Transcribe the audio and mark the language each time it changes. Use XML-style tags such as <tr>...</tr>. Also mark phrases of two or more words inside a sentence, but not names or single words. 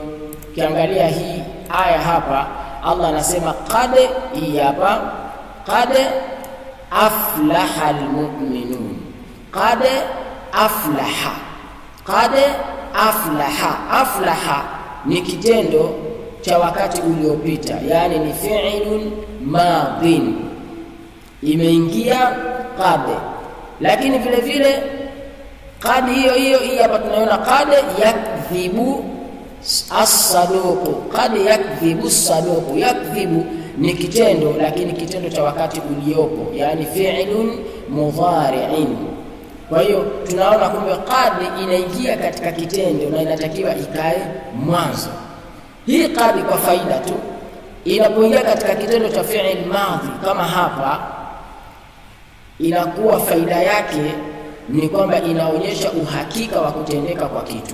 <sw>Kiangalia hii aya hapa, Allah anasema qad, hii hapa</sw> <ar>قد أفلح المؤمنون, قد أفلح قد أفلح.</ar> <sw>Aflaha ni kitendo cha wakati uliopita, yani ni</sw> <ar>فعل ماض,</ar> <sw>imeingia qad. Lakini vile vile qad hiyo hapa tunaona</sw> <ar>قد يكذب الصدوق قد يكذب الصدوق.</ar> <sw>Yakdhibu ni kitendo, lakini kitendo cha wakati uliopo, yani</sw> <ar>فعل مضارع.</ar> <sw>Kwa hiyo tunaona kumbe qad inaingia katika kitendo na inatakiwa ikae mwanzo. Hii qad kwa faida tu inapoingia katika kitendo cha</sw> <ar>فعل ماض</ar> <sw>kama hapa, inakuwa faida yake ni kwamba inaonyesha uhakika wa kutendeka kwa kitu.</sw>